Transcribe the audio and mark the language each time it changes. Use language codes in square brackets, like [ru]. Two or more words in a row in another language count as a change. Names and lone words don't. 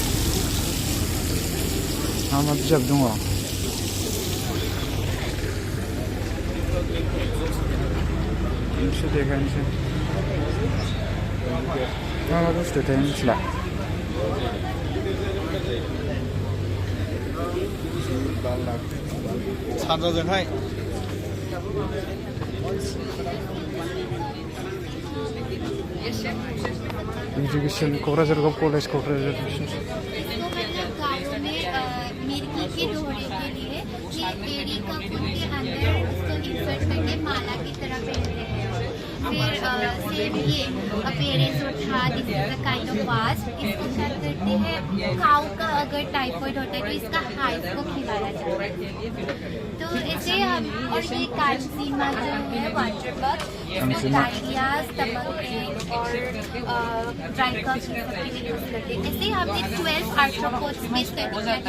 [brx] मा बिजाब दङ देखायनोसै मा बुस्थुथाय मिथिला सानजाजोंहाय एजुकेशन क'क्राझार कलेज क'क्राझार [hi] के दोहरे के लिए ये एड़ी का फूल के अंदर उसको इंसर्ट करके माला की तरह पहनते हैं फिर सेम ये अपेरेंस उठा [en] this is a kind of fast [hi] इसको क्या करते हैं काऊ का अगर टाइफाइड होता है तो इसका हाइव को खिलाया जाता है तो इसे हम और ये कांसीमा जो है [en] water bug [hi] इसको [en] diarrhoea stomach pain [hi] और [en] dry cough [hi] के लिए यूज करते हैं ऐसे हमने 12 आर्थ्रोपोड्स में स्टडी किया